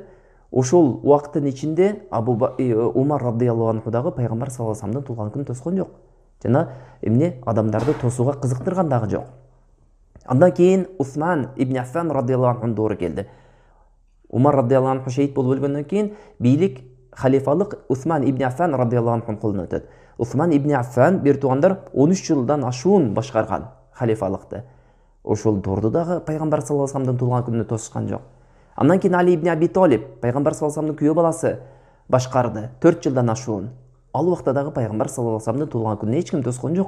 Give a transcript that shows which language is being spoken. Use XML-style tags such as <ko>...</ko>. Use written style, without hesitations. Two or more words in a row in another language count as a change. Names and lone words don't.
<ky>Ошол убакыттын ичинде Умар</ky> <ar>رضي الله عنه</ar> <ky>дагы пайгамбар</ky> <ar>صلى الله عليه وسلم</ar> <ky>туулган күнүн тоскон жок. Жана эмне адамдарды тосууга кызыктырган дагы жок. Андан кийин Усман ибн Аффан</ky> <ar>رضي الله عنه</ar> <ky>доору келди. Умар</ky> <ar>رضي الله عنه</ar> <ky>шейит болуп өлгөндөн кийин бийлик, халифалык Усман ибн Аффан</ky> <ar>رضي الله عنه</ar> <ky>колуна өтөт. Усман ибн Аффан бир туугандар 13 жылдан ашуун башкарган халифалыкты. Ошол доорду дагы пайгамбар</ky> <ar>صلى الله عليه وسلم</ar> <ky>туулган күнүнө тосушкан жок. Андан кийин Али ибн Аби Талиб пайгамбар</ky> <ar>صلى الله عليه وسلم</ar> <ky>күйөө баласы башкарды 4 жылдан ашуун. Ал убакта дагы пайгамбар</ky> <ar>صلى الله عليه وسلم</ar> <ky>туулган күнүнө эч ким тоскон жок.</ky>